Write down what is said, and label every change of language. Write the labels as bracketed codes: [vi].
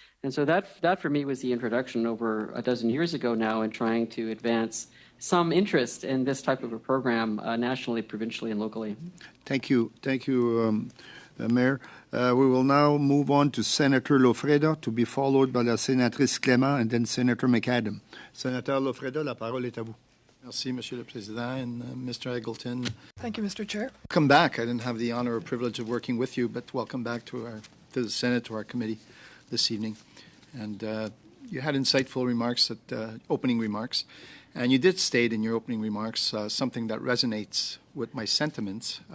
[en] And so that for me was the introduction over a dozen years ago now in trying to advance some interest in this type of a program nationally, provincially, and locally. Thank you. Thank you, Mayor. We will now move on to Senator Lofreda, to be followed by [fr] la sénatrice [en] Clément and then Senator McAdam. [fr] Senator Lofreda, la parole est à vous. Merci, Monsieur le Président, [en] and Mr. Eggleton. Thank you, Mr. Chair. Welcome back. I didn't have the honor or privilege of working with you, but welcome back to the Senate, to our committee this evening. And you had insightful remarks, opening remarks, and you did state in your opening remarks something that resonates with my sentiments.